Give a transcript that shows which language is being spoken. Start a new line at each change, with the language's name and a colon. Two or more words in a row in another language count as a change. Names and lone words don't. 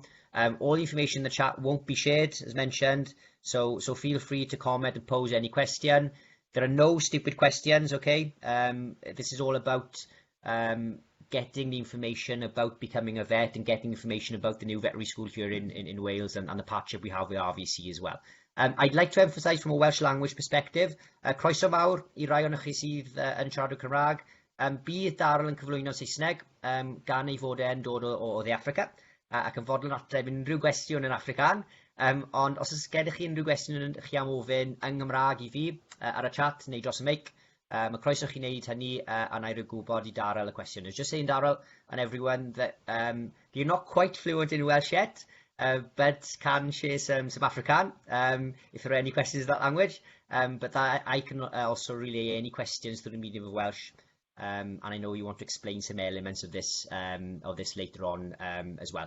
English: All the information in the chat won't be shared, as mentioned, so feel free to comment and pose any question. There are no stupid questions, okay? This is all about getting the information about becoming a vet and getting information about the new veterinary school here in Wales and the partnership we have with RVC as well. I'd like to emphasise from a Welsh language perspective,
Welsh: croeso mawr I rai o'ch chi sydd yn siarad o Cymraeg. Bydd Darryl yn cyflwyno Saesneg, gan ei fod e'n dod o dde Africa, ac yn fodlon ateb unrhyw gwestiwn yn African. Ond os oes gennych chi unrhyw gwestiwn yn chi am ofyn yng Nghymraeg i fi ar y chat neu dros y mic, mae croeso chi wneud hynny,
English: and I
Welsh: roi gwybod I Darryl y cwestiwn.
English: Just saying, Darryl, and everyone, that you're not quite fluent in Welsh yet, but can share some African if there are any questions in that language. But I can also relay any questions through the medium of Welsh. And I know you want to explain some elements of this later on as well.